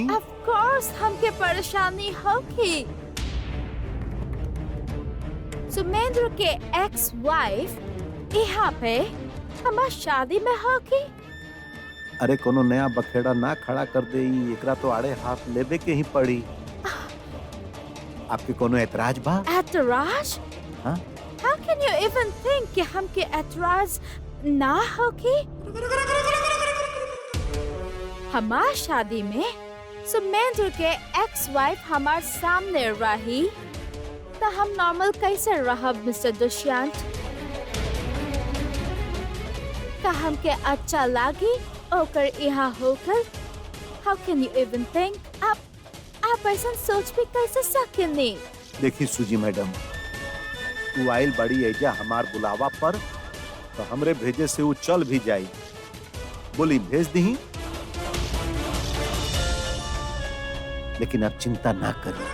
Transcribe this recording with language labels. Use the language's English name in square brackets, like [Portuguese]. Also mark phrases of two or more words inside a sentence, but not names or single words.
[English] of course [Bhojpuri] हमके परेशानी होगी। सुमेंद्र के [English] ex wife [Bhojpuri] यहाँ पे हमार शादी में होगी। अरे कोनो नया बखेड़ा ना खड़ा कर दे, एकरा तो आड़े हाथ लेवे के ही पड़ी। आपके कोनो एतराज बा? एतराज? हाँ? [English] How can you even think [Bhojpuri] कि हमके एतराज ना होगी? हमार शादी में सुमेंद्र के [English] ex wife [Bhojpuri] हमार सामने रही तो हम नॉर्मल कैसे रहब मिस्टर दुष्यंत? का हमके अच्छा लागी ओकर यहाँ होकर? [English] How can you even think? [Bhojpuri] आप ऐसा सोच भी कैसे सकेनी? देखी सुजी मैडम, वो आइल बड़ी एजा हमार बुलावा पर, तो हमरे भेजे से वो चल भी जाई। बोली भेज दी, लेकिन आप चिंता ना करिए।